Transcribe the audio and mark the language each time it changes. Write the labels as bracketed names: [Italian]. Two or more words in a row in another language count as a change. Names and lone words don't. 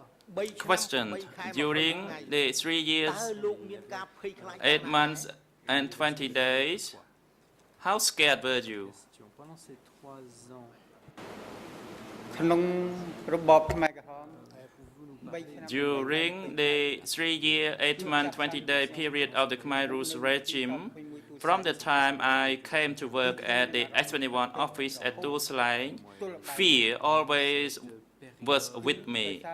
[English] questioned during the 3 years, 8 months, and 20 days. How scared were you? [French] Pendant ces 3 ans, [Khmer] ក្នុងរបបខ្មែរក្រហម [English] During the 3-year, 8-month, 20-day period of the Khmer Rouge regime, from the time I came to work at the S21 office at Tu Slang, fear always was with me.